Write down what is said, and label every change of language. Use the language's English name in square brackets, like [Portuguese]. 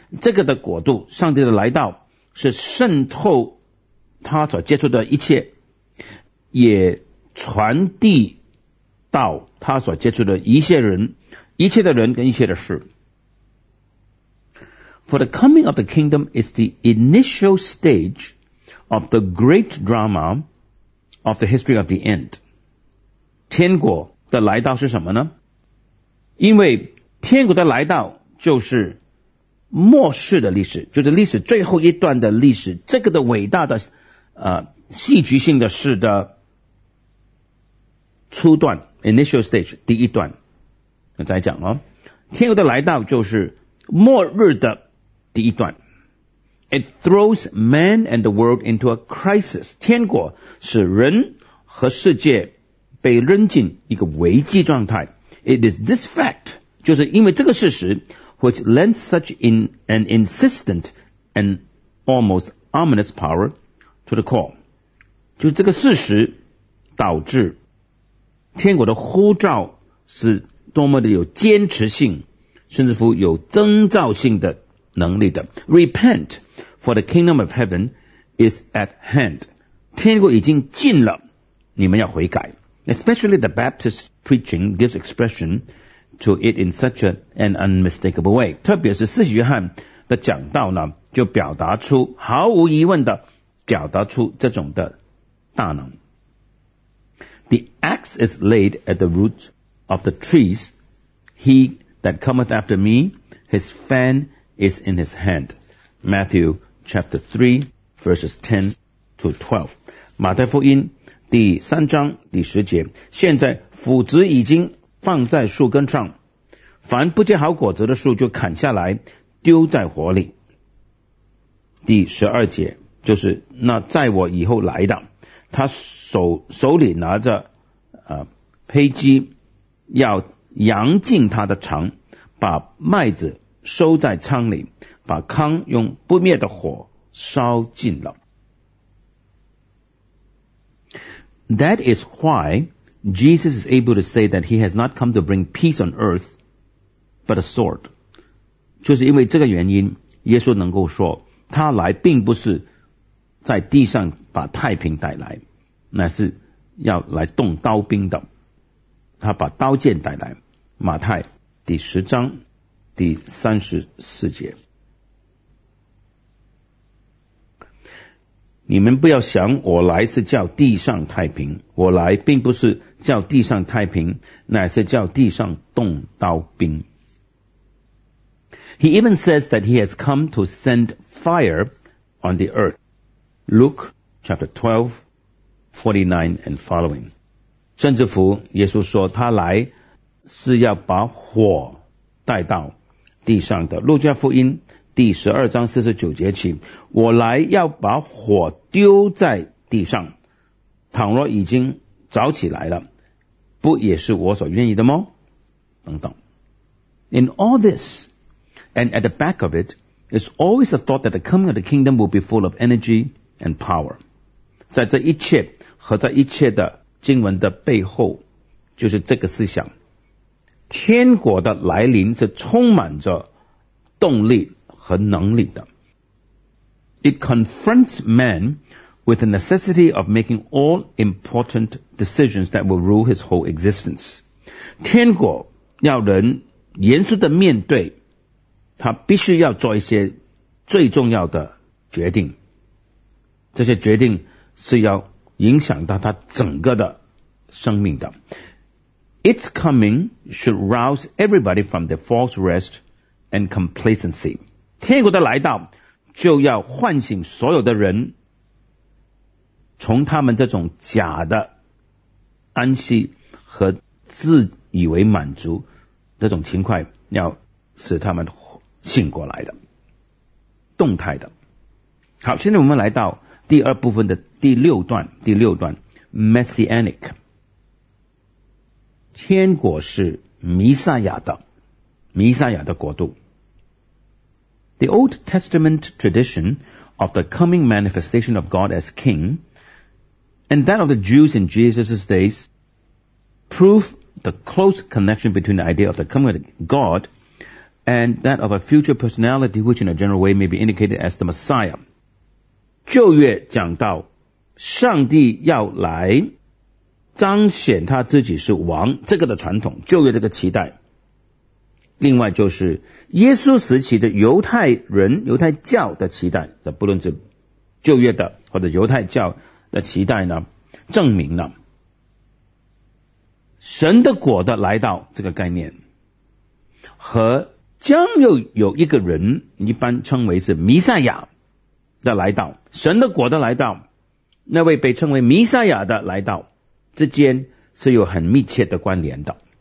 [Chinese] 这个的国度，上帝的来到是渗透他所接触的一切，也传递到他所接触的一切人，一切的人跟一切的事。 [English] For the coming of the kingdom is the initial stage of the great drama of the history of the end. [Chinese] 天国的来到是什么呢？因为天国的来到就是末世的历史，就是历史最后一段的历史，这个的伟大的戏剧性的事的初段 [English] initial stage [Chinese] 第一段。我再讲哦，天国的来到就是末日的第一段。 [English] It throws man and the world into a crisis. [Chinese] 天国使人和世界被扔进一个危机状态。 [English] It is this fact, [Chinese] 就是因为这个事实， [English] which lends such an insistent and almost ominous power to the call. [Chinese] 就这个事实导致天国的呼召是多么的有坚持性，甚至乎有征兆性的能力的。 [English] Repent, for the kingdom of heaven is at hand. [Chinese] 天国已经近了，你们要悔改。 [English] Especially the Baptist preaching gives expression to it in such an unmistakable way. [Chinese] 特别是四使徒约翰的讲道呢，就表达出毫无疑问的表达出这种的大能。 [English] The axe is laid at the root of the trees. He that cometh after me, his fan is in his hand. Matthew chapter 3, verses 10 to 12. [Chinese] 马太福音第三章第十节，现在斧子已经放在树根上，凡不结好果子的树就砍下来丢在火里。第十二节，就是那在我以后来的，他手里拿着胚箕，要扬尽他的肠，把麦子收在仓里，把糠用不灭的火烧尽了。 [English] That is why Jesus is able to say that he has not come to bring peace on earth, but a sword. [Chinese] 就是因为这个原因，耶稣能够说，他来并不是在地上把太平带来，那是要来动刀兵的。他把刀剑带来，马太第十章第三十四节。你们不要想我来是叫地上太平，我来并不是叫地上太平，乃是叫地上动刀兵。 [English] He even says that he has come to send fire on the earth. Luke chapter 12:49 and following. [Chinese] 甚至乎耶稣说他来是要把火带到地上的。路加福音第十二章四十九节起，我来要把火丢在地上，倘若已经着起来了，不也是我所愿意的吗？等等。 [English] In all this, and at the back of it, is always a thought that the coming of the kingdom will be full of energy and power. [Chinese] 在这一切和在一切的经文的背后，就是这个思想，天国的来临是充满着动力和能力的。 [English] It confronts man with the necessity of making all important decisions that will rule his whole existence. [Chinese] 天国要人严肃的面对，他必须要做一些最重要的决定。这些决定是要影响到他整个的生命的。 [English] Its coming should rouse everybody from their false rest and complacency. [Chinese] 天国的来到就要唤醒所有的人从他们这种假的安息和自以为满足这种情况，要使他们醒过来的，动态的。好，现在我们来到第二部分的第六段，第六段 Messianic， 天国是弥赛亚的，弥赛亚的国度。 [English] The Old Testament tradition of the coming manifestation of God as King and that of the Jews in Jesus' days prove the close connection between the idea of the coming of God and that of a future personality which in a general way may be indicated as the Messiah. [Chinese] 旧约讲到上帝要来彰显他自己是王，这个的传统，旧约这个期待。另外就是耶稣时期的犹太人犹太教的期待，不论是旧约的或者犹太教的期待呢，证明了神的国的来到这个概念和将又有一个人一般称为是弥赛亚的来到，神的国的来到，那位被称为弥赛亚的来到之间是有很密切的关联的。